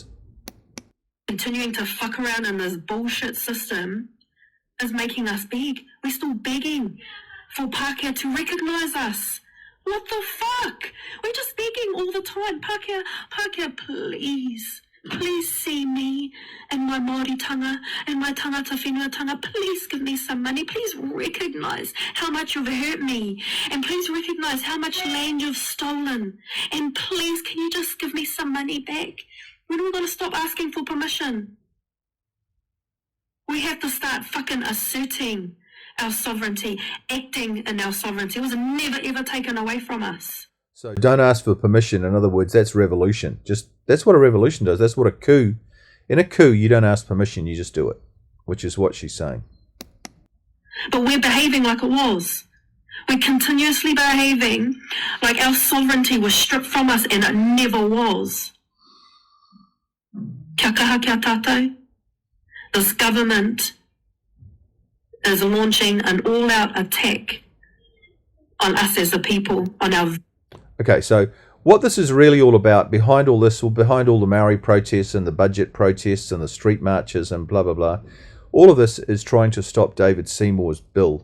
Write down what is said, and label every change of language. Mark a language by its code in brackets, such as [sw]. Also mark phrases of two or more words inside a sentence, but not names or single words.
[en] Continuing to fuck around in this bullshit system is making us beg. We're still begging for Pākehā to recognise us. What the fuck? We're just begging all the time. Pākehā, please see me and my Maori tanga and my [mi] tangata whenua tanga. [en] Please give me some money. Please recognise how much you've hurt me. And please recognise how much land you've stolen. And please, can you just give me some money back? When are we going to stop asking for permission? We have to start fucking asserting our sovereignty, acting in our sovereignty. It was never ever taken away from us. So don't ask for permission. In other words, that's revolution. That's what a revolution does. That's what a coup. In a coup, you don't ask permission, you just do it, which is what she's saying. But we're behaving like it was. We're continuously behaving like our sovereignty was stripped from us, and it never was. [mi] Kia kaha kia tātou. [en] This government is launching an all-out attack on us as a people, on our... Okay, so what this is really all about, behind all this, or behind all the Maori protests and the budget protests and the street marches and blah, blah, blah, all of this is trying to stop David Seymour's bill.